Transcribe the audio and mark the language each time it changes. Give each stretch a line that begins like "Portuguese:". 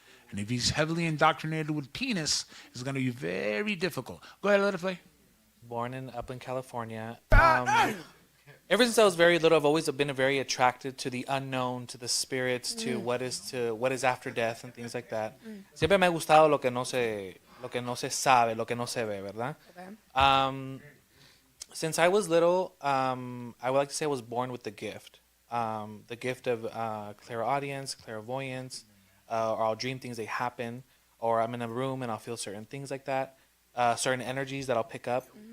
English: And if he's heavily indoctrinated with penis, it's going to be very difficult. Go ahead, let it play. Born up in California. Ever since I was very little, I've always been very attracted to the unknown, to the spirits, to what is after death and things like that.
Spanish: Siempre me ha gustado lo que no se sabe, lo que no se ve, ¿verdad?
English: Okay. Since I was little, I would like to say I was born with the gift of clairaudience, clairvoyance, or I'll dream things, they happen, or I'm in a room and I'll feel certain things like that, certain energies that I'll pick up.